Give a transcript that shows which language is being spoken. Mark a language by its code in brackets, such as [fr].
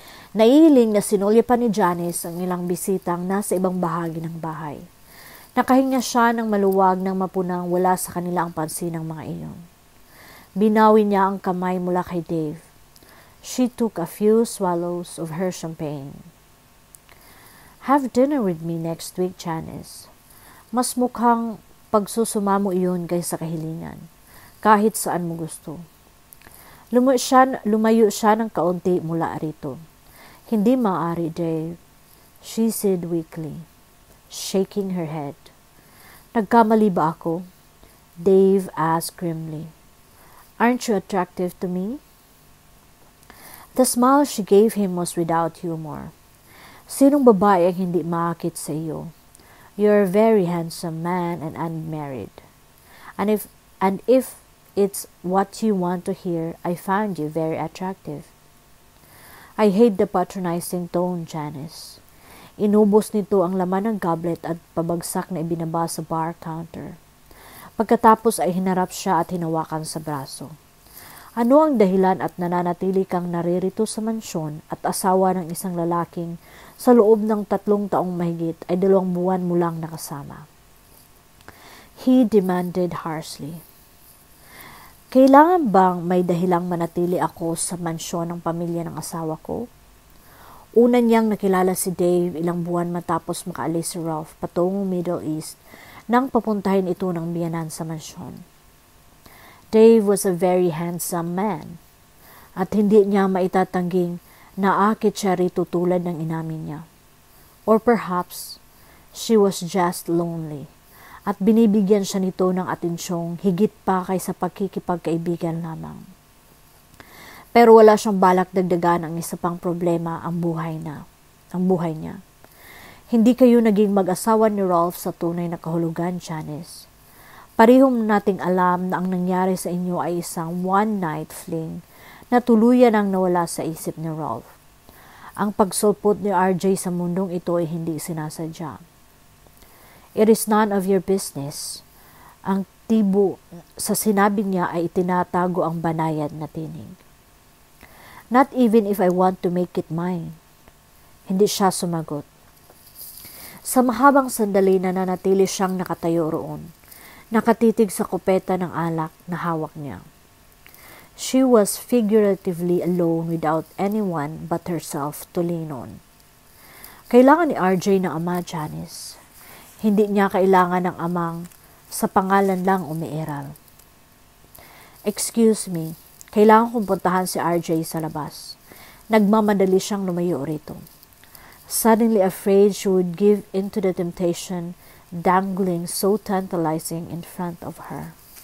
[tl] Naihiling na sinulya pa ni Janice ang ilang bisitang nasa ibang bahagi ng bahay. Nakahinga siya ng maluwag ng mapunang wala sa kanila ang pansin ng mga iyon. Binawi niya ang kamay mula kay Dave. [en] She took a few swallows of her champagne. "Have dinner with me next week, Janice." [tl] Mas mukhang pagsusumamo iyon kaysa kahilingan, kahit saan mo gusto. Lumayo siya ng kaunti mula rito. "Hindi maaari, [en] Dave," she said weakly, shaking her head. [tl] "Nagkamali ba ako?" Dave [en] asked grimly. "Aren't you attractive to me?" The smile she gave him was without humor. [tl] "Sinong babae ang hindi maakit sa iyo? [en] You're a very handsome man and unmarried. And if it's what you want to hear, I found you very attractive." I hate the patronizing tone, Janice. [tl] Inubos nito ang laman ng goblet at pabagsak na ibinaba sa bar counter. Pagkatapos ay hinarap siya at hinawakan sa braso. "Ano ang dahilan at nananatili kang naririto sa mansyon at asawa ng isang lalaking sa loob ng 3 taong mahigit ay 2 buwan mo lang nakasama?" [en] He demanded harshly. [tl] "Kailangan bang may dahilang manatili ako sa mansyon ng pamilya ng asawa ko?" Una niyang nakilala si Dave ilang buwan matapos makaalis si Ralph patungong Middle East nang papuntahin ito ng biyanan sa mansyon. [en] Dave was a very handsome man, [tl] at hindi niya maitatangging naakit siya rito tulad ng inamin niya. [en] Or perhaps, she was just lonely, [tl] at binibigyan siya nito ng atensyong higit pa kaysa pagkikipagkaibigan lamang. Pero wala siyang balak dagdagan ang isa pang problema, ang buhay niya. Hindi kayo naging mag-asawa ni Ralph sa tunay na kahulugan, Janice. Parehong nating alam na ang nangyari sa inyo ay isang one-night fling na tuluyan ang nawala sa isip ni Ralph. Ang pagsulpot ni RJ sa mundong ito ay hindi sinasadya. [en] "It is none of your business." [tl] Ang tibo sa sinabi niya ay itinatago ang banayad na tinig. [en] "Not even if I want to make it mine." [tl] Hindi siya sumagot. Sa mahabang sandali nananatili siyang nakatayo roon, nakatitig sa kopeta ng alak na hawak niya. [en] She was figuratively alone without anyone but herself to lean on. [tl] Kailangan ni RJ ng ama, Janice. Hindi niya kailangan ng amang sa pangalan lang umiiral. [en] "Excuse me, [tl] kailangan kong puntahan si RJ sa labas." Nagmamadali siyang lumayo rito. [en] Suddenly afraid she would give into the temptation dangling so tantalizing in front of her.